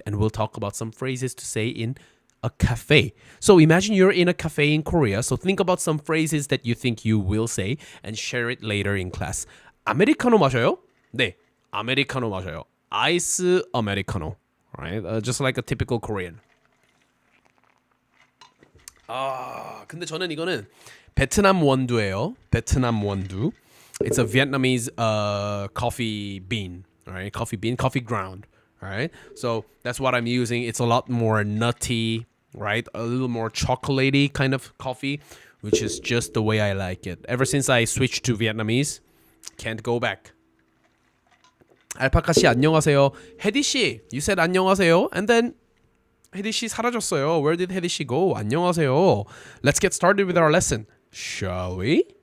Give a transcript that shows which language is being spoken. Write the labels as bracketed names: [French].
[English] And we'll talk about some phrases to say in a cafe. So imagine you're in a cafe in Korea. So think about some phrases that you think you will say and share it later in class. [Korean] 아메리카노 마셔요? 네, 아메리카노 마셔요. 아이스 아메리카노. Right? [English] Just like a typical Korean. [Korean] 근데 저는 이거는 베트남 원두예요. 베트남 원두. [English] It's a Vietnamese coffee bean, right? Coffee bean, coffee ground, right? So that's what I'm using. It's a lot more nutty, right? A little more chocolatey kind of coffee. which is just the way I like it. Ever since I switched to Vietnamese, can't go back. [Korean] 알파카 씨 안녕하세요. [English] 혜디 씨, you said 안녕하세요, and then 혜디 씨 [Korean] 사라졌어요. [English] Where did 혜디 씨 go? [Korean] 안녕하세요. [English] Let's get started with our lesson, shall we?